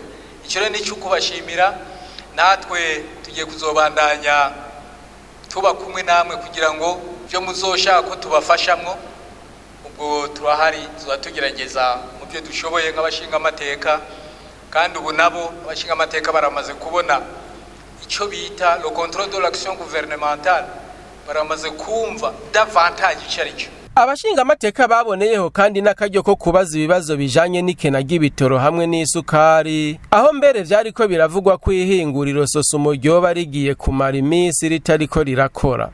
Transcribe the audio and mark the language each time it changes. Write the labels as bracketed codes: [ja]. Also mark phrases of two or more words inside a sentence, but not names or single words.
[rn] Icyo rero nicyo kubashimira. Natwe tugiye kuzobandanya tuba kumwe namwe kugira ngo byo muzoshaka ko tubafashamwo. Ubwo turahari tuzatugerageza mu byo dushoboye nk'abashingamateka, kandi ubu nabo abashingamateka baramaze kubona icyo bita [fr] le contrôle de l'action gouvernementale, [rn] baramaze kumva davantage icyo. Abashingamateka baboneyeho kandi n'akaryo ko kubaza ibibazo bijanye n'ikena ry'ibitoro hamwe n'isukari, aho mbere vyari ko biravugwa ko ihinguriro Sosumo ryoba rigiye kumara iminsi ritariko rirakora.